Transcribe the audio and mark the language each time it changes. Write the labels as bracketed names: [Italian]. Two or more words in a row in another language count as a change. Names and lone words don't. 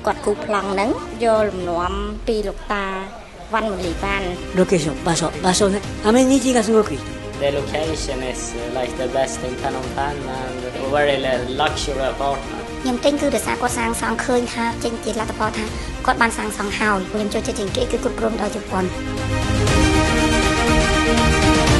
[Khmer] ប្លង់ហ្នឹងយកលំនាំពីលោកតាវ៉ាន់មលីវ៉ាន់ [Japanese] Location 場所ねアメニティがすごくいい [English] The location is like the best in Phnom Penh and a very luxury apartment [Khmer] ខ្ញុំទិញគឺដោយសារគាត់សាងសង់ឃើញថាចេញជាលទ្ធផលថាគាត់បានសាងសង់ហើយខ្ញុំចូលចិត្តជាងគេគឺគ្រប់គ្រងដោយជប៉ុន